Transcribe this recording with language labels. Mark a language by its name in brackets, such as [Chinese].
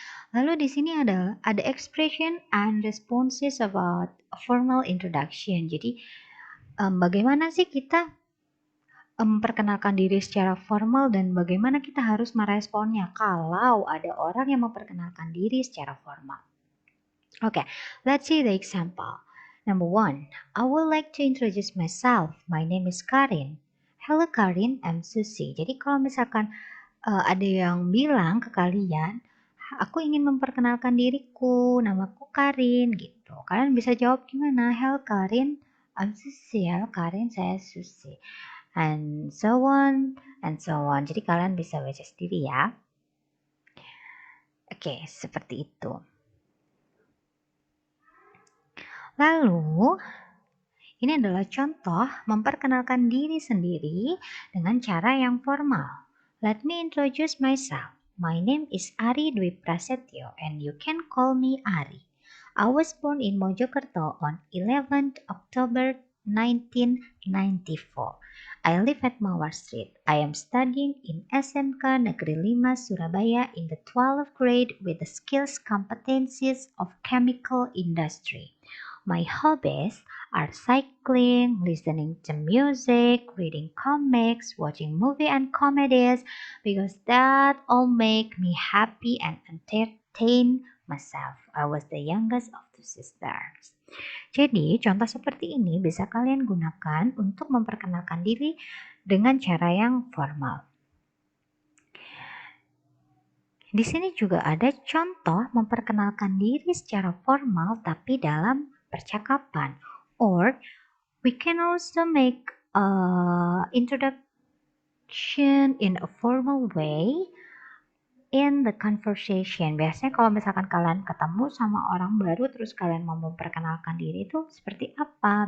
[Indonesian] Lalu di sini ada [English] expression and responses about a formal introduction. [Indonesian] Jadi bagaimana sih kita memperkenalkan diri secara formal dan bagaimana kita harus meresponnya kalau ada orang yang memperkenalkan diri secara formal. [English] Okay, let's see the example. Number 1, I would like to introduce myself. My name is Karin. Hello Karin, I'm Susi. [Indonesian] Jadi kalau misalkan ada yang bilang ke kalian, aku ingin memperkenalkan diriku, namaku Karin gitu. Kalian bisa jawab gimana? [English] Hello Karin, I'm Susi. [Indonesian] Hello Karin, saya Susi. [English] And so on, and so on. [Indonesian] Jadi kalian bisa baca sendiri ya. Oke, seperti itu. Lalu, ini adalah contoh memperkenalkan diri sendiri dengan cara yang formal. [English] Let me introduce myself. My name is Ari Dwi Prasetyo and you can call me Ari. I was born in Mojokerto on 11th October 1994. I live at Mawar Street. I am studying in SMK Negeri 5 Surabaya in the 12th grade with the skills competencies of chemical industry. My hobbies are cycling, listening to music, reading comics, watching movies and comedies because that all make me happy and entertain myself. I was the youngest of two sisters. [Indonesian] Jadi, contoh seperti ini bisa kalian gunakan untuk memperkenalkan diri dengan cara yang formal. Di sini juga ada contoh memperkenalkan diri secara formal tapi dalam percakapan. [English] Or we can also make introduction in a formal way in the conversation. [Indonesian] Biasanya kalau misalkan kalian ketemu sama orang baru terus kalian mau memperkenalkan diri itu seperti apa?